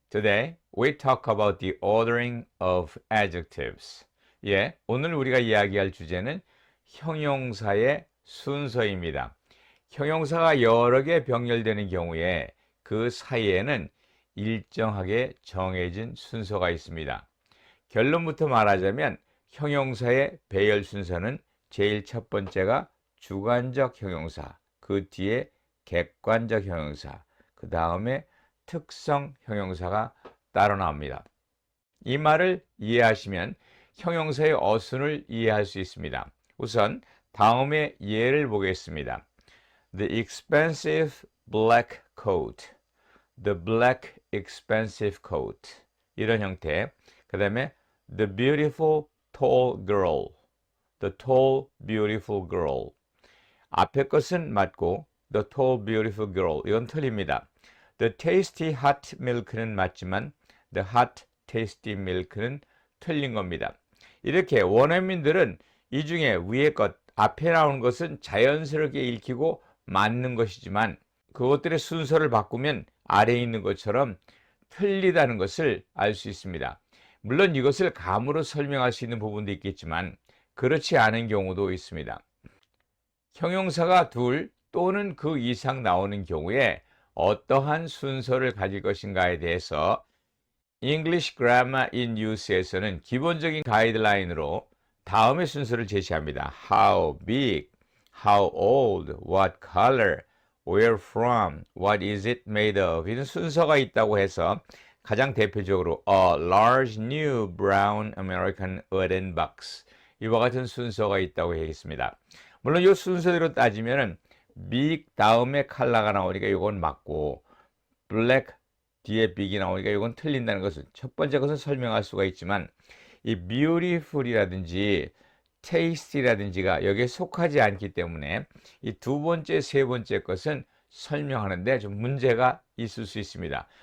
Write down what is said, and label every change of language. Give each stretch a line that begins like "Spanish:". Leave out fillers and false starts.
English: Today we talk about the ordering of adjectives.
Korean: 오늘 우리가 이야기할 주제는 형용사의 순서입니다. 형용사가 여러 개 병렬되는 경우에 그 사이에는 일정하게 정해진 순서가 있습니다. 결론부터 말하자면 형용사의 배열 순서는 제일 첫 번째가 주관적 형용사, 그 뒤에 객관적 형용사, 그 다음에 특성 형용사가 따로 나옵니다. 이 말을 이해하시면 형용사의 어순을 이해할 수 있습니다. 우선 다음의 예를 보겠습니다.
English: The expensive black coat, the black expensive coat,
Korean: 이런 형태. 그 다음에
English: the beautiful tall girl, the tall beautiful girl.
Korean: 앞에 것은 맞고
English: The tall beautiful girl,
Korean: 이건 틀립니다.
English: The tasty hot milk는
Korean: 맞지만
English: The hot tasty milk는
Korean: 틀린 겁니다. 이렇게 원어민들은 이 중에 위에 것, 앞에 나오는 것은 자연스럽게 읽히고 맞는 것이지만 그것들의 순서를 바꾸면 아래에 있는 것처럼 틀리다는 것을 알 수 있습니다. 물론 이것을 감으로 설명할 수 있는 부분도 있겠지만 그렇지 않은 경우도 있습니다. 형용사가 둘 또는 그 이상 나오는 경우에 어떠한 순서를 가질 것인가에 대해서 English Grammar in Use에서는 기본적인 가이드라인으로 다음의 순서를 제시합니다.
English: How big, how old, what color, where from, what is it made of,
Korean: 이런 순서가 있다고 해서 가장 대표적으로
English: A large new brown American earthen box,
Korean: 이와 같은 순서가 있다고 하겠습니다. 물론 이 순서대로 따지면은 big 다음에 컬러가 나오니까 이건 맞고 black 뒤에 big이 나오니까 이건 틀린다는 것은 첫 번째 것은 설명할 수가 있지만 이 beautiful이라든지 tasty라든지가 여기에 속하지 않기 때문에 이 두 번째, 세 번째 것은 설명하는데 좀 문제가 있을 수 있습니다.